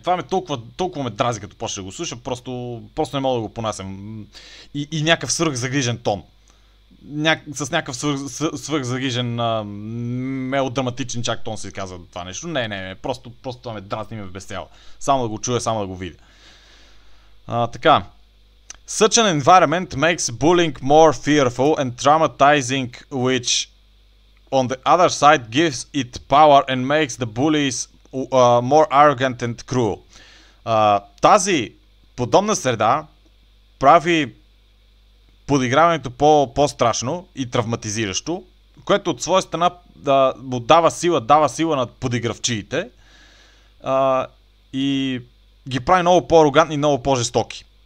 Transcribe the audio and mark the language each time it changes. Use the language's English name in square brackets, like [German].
[Bulgarian] Това ме толкова ме дрази, като почне да го слушам, просто не мога да го понасям. И някакъв свръхзагрижен тон. С някакъв свръхзагрижен мелодраматичен чак тон се казва това нещо. Не, просто това ме дразни и ме безцяло. Само да го чуя, само да го видя. Така. [English] Such an environment makes bullying more fearful and traumatizing, which on the other side gives it power and makes the bullies more arrogant and cruel. [Bulgarian] Тази подобна среда прави подиграването по-страшно и травматизиращо, което от своя страна му дава сила на подигравчиите и ги прави много по-арогантни и много по-жестоки.